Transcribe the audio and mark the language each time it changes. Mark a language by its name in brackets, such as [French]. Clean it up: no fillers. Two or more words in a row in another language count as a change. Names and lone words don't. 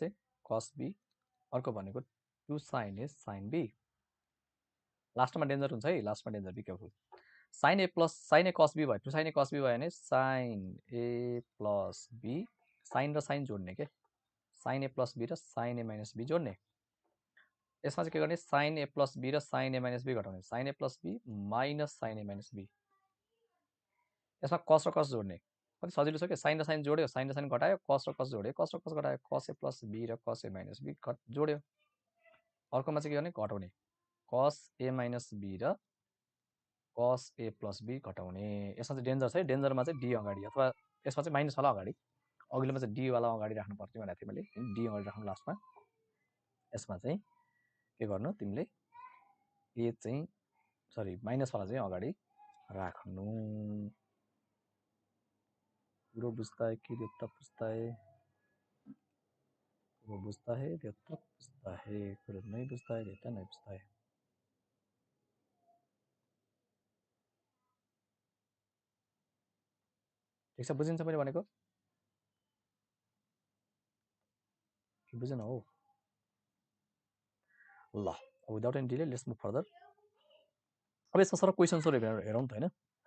[Nepali] a cos b अर्को भनेको 2 sin a sin b लास्टमा डेन्जर हुन्छ है लास्टमा डेन्जर [English] be careful [Nepali] sin a cos b भयो 2 sin a cos b भयो भने sin a b sin र sin जोड्ने के sin a b र sin a b जोड्ने यसमा चाहिँ के गर्ने sin a b र sin a b घटाउने sin a b minus sin a b यसमा cos र cos जोड्ने कति सजिलो छ के sin र sin जोड्यो sin र sin घटायो cos र cos जोड्यो cos र cos घटायो cos a b र cos a b जोड्यो अर्कोमा चाहिँ के गर्ने घटाउने cos a b र cos a b घटाउने यसमा चाहिँ डेन्जर छ है डेन्जरमा चाहिँ d अगाडि अथवा यसमा चाहिँ माइनस वाला अगाडि अघिल्लोमा चाहिँ d वाला अगाडि राख्नु पर्थ्यो भनेको थिएँ मैले d अगाडि राख्नु लास्टमा यसमा चाहिँ के गर्नु तिमीले a चाहिँ सरी माइनस वाला चाहिँ अगाडि राख्नु [Hindi] पूरा बुझता है कि देवता पूछता है वो बुझता है देवता पूछता है पूरा नहीं बुझता है देवता नहीं पूछता है [Nepali] ठिक छ बुझिन्छ मैले भनेको कि बुझेन हो ल [English] without any delay let's move further [Nepali] अब यसमा सर क्वेसन्सहरु हेरौँ त हैन